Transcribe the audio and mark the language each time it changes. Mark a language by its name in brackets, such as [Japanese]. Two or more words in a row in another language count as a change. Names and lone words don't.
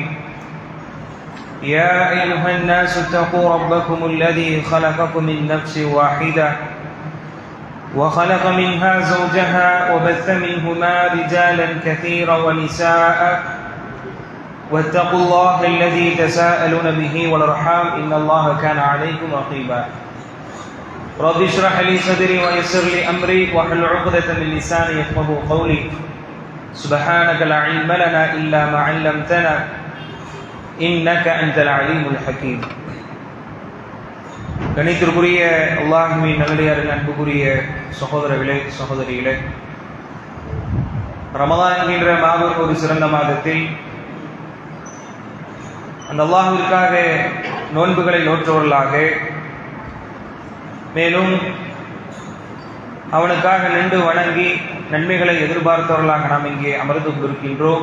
[Arabic] يا أيها الناس اتقوا ربكم الذي خلقكم من نفس واحدة وخلق منها زوجها وبث منهما رجالا كثيرا ونساء واتقوا الله الذي تساءلون به والأرحام إن الله كان عليكم رقيبا. رب اشرح لي صدري ويسر لي أمري واحلل عقدة من لساني يفقهوا قولي. سبحانك لا علم لنا إلا ما علمتنا إنك أنت العليم الحكيم. [Tamil] கணித்திற்குரிய அல்லாஹ்வின் நல்லடியாரின் அன்புக்குரிய சகோதரர்களே சகோதரிகளே, ரமதான் என்கின்ற மாபெரும் ஒரு சிறந்த மாதத்தில் அந்த அல்லாஹ்விற்காக நோன்புகளை நோற்றவர்களாக, மேலும் அவனுக்காக நின்று வணங்கி நன்மைகளை எதிர்பார்த்தவர்களாக நாம் இங்கே அமர்ந்து கொண்டிருக்கின்றோம்.